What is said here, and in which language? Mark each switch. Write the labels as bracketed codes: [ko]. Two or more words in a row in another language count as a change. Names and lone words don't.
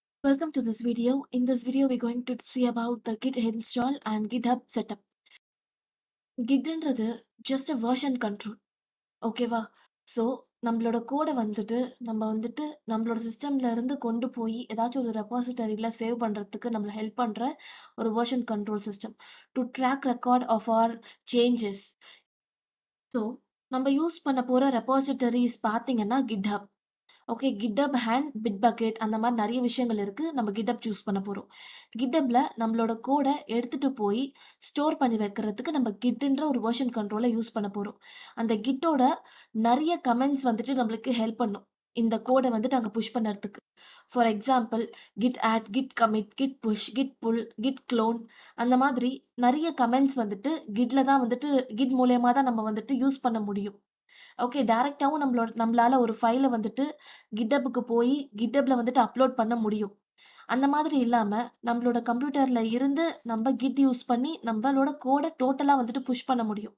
[en] Welcome to this video. In this video, we're going to see about the Git install and GitHub setup. [ta] Gitன்றது [en] just a version control. [ta] ஓகேவா? ஸோ, நம்மளோட கோட நம்மளோட சிஸ்டம்ல இருந்து கொண்டு போய் ஏதாச்சும் ஒரு ரெபாசிட்டரியில சேவ் பண்றதுக்கு நம்மள ஹெல்ப் பண்ற ஒரு [en] version control system. to track record of our changes. [ta] ஸோ, நம்ம யூஸ் பண்ண போற ரெபாசிட்டரிஸ் பார்த்தீங்கன்னா GitHub. ஓகே. GitHub அண்ட் பிட்பக்கெட் அந்த மாரி நெறைய விஷயங்கள் இருக்கு. நம்ம GitHub சூஸ் பண்ண போறோம். GitHubல நம்மளோட கோட எடுத்துட்டு போய் ஸ்டோர் பண்ணி வைக்கிறதுக்கு நம்ம Gitன்ற ஒரு [en] version control [ta] யூஸ் பண்ண போறோம். அந்த Gitஓட நெறைய கமெண்ட்ஸ் நம்மளுக்கு ஹெல்ப் பண்ணும். இந்த கோட அங்க புஷ் பண்ணறதுக்கு. [en] for example git add, git commit, git push, git pull, git clone [ta] அந்த மாதிரி நெறைய கமெண்ட்ஸ் Gitல தான் Git மூலியமா தான் நம்ம யூஸ் பண்ண முடியும். ஓகே. டைரக்ட்டாவும் நம்மளால ஒரு ஃபைல GitHubக்கு போய் GitHubல அப்லோட் பண்ண முடியும். அந்த மாதிரி இல்லாம, நம்மளோட கம்ப்யூட்டர்ல இருந்து நம்ம Git யூஸ் பண்ணி நம்மளோட கோட டோட்டலா புஷ் பண்ண முடியும்.